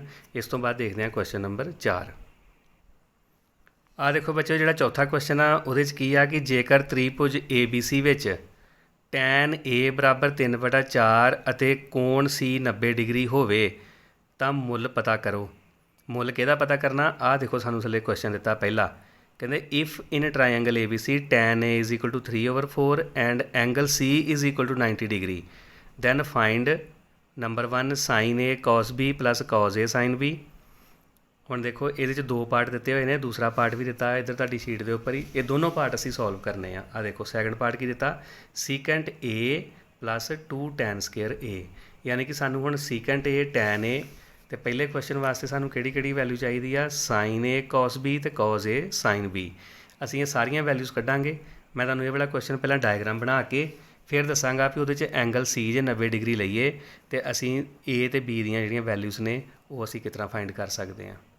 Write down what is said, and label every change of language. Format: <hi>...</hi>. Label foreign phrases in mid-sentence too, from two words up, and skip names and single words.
<pa>ਇਸ ਤੋਂ ਬਾਅਦ ਦੇਖਦੇ ਹਾਂ ਕੁਐਸਚਨ ਨੰਬਰ 4। ਆ ਦੇਖੋ ਬੱਚਿਓ ਜਿਹੜਾ ਚੌਥਾ ਕੁਐਸਚਨ ਆ ਉਹਦੇ 'ਚ ਕੀ ਆ ਕਿ ਜੇਕਰ ਤ੍ਰਿਭੁਜ ABC ਵਿੱਚ tan A ਬਰਾਬਰ 3/4 ਅਤੇ ਕੋਣ C 90 ਡਿਗਰੀ ਹੋਵੇ ਤਾਂ ਮੁੱਲ ਪਤਾ ਕਰੋ। ਮੁੱਲ ਕਿਹਦਾ ਪਤਾ ਕਰਨਾ, ਆਹ ਦੇਖੋ ਸਾਨੂੰ ਥੱਲੇ ਕੁਐਸਚਨ ਦਿੱਤਾ ਪਹਿਲਾ, ਕਹਿੰਦੇ</pa> <en>if in triangle ABC tan A is equal to 3/4 and angle C is equal to 90 degree then find ਨੰਬਰ 1 sin A cos B plus cos A sin B।</en> <pa>ਹੁਣ ਦੇਖੋ ਇਹਦੇ 'ਚ 2 ਪਾਰਟ ਦਿੱਤੇ ਹੋਏ ਨੇ, ਦੂਸਰਾ ਪਾਰਟ ਵੀ ਦਿੱਤਾ ਇੱਧਰ ਤੁਹਾਡੀ ਸ਼ੀਟ ਦੇ ਉੱਪਰ ਹੀ, ਇਹ ਦੋਨੋਂ ਪਾਰਟ ਅਸੀਂ ਸੋਲਵ ਕਰਨੇ ਆ। ਆਹ ਦੇਖੋ ਸੈਕਿੰਡ ਪਾਰਟ ਕੀ ਦਿੱਤਾ, ਸੀਕੈਂਟ A</pa> <en>plus 2 tan square A,</en> <pa>ਯਾਨੀ ਕਿ ਸਾਨੂੰ ਹੁਣ ਸੀਕੈਂਟ A tan A, ਅਤੇ ਪਹਿਲੇ ਕੁਐਸਚਨ ਵਾਸਤੇ ਸਾਨੂੰ ਕਿਹੜੀ ਵੈਲਿਊ ਚਾਹੀਦੀ ਆ, sin A cos B ਅਤੇ cos A sin B। ਅਸੀਂ ਇਹ ਸਾਰੀਆਂ ਵੈਲਿਊਜ਼ ਕੱਢਾਂਗੇ। ਮੈਂ ਤੁਹਾਨੂੰ ਇਹ ਵਾਲਾ ਕੁਐਸਚਨ ਪਹਿਲਾਂ ਡਾਇਗਰਾਮ ਬਣਾ ਕੇ ਫਿਰ ਦੱਸਾਂਗਾ ਵੀ ਉਹਦੇ 'ਚ ਐਂਗਲ C ਜੇ 90 ਡਿਗਰੀ ਲਈਏ ਅਤੇ ਅਸੀਂ A ਅਤੇ B ਦੀਆਂ ਜਿਹੜੀਆਂ ਵੈਲਿਊਜ਼ ਨੇ ਉਹ ਅਸੀਂ ਕਿਸ ਤਰ੍ਹਾਂ ਫਾਈਂਡ ਕਰ ਸਕਦੇ ਹਾਂ।</pa>